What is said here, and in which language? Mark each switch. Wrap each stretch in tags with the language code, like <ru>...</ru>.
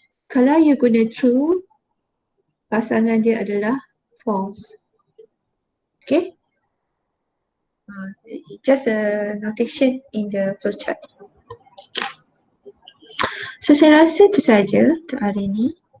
<ms>Kalau you guna true, pasangan dia adalah false.</ms> <en>Okay? Just a notation in the flowchart.</en> <ms>So saya rasa itu saja untuk hari ini.</ms>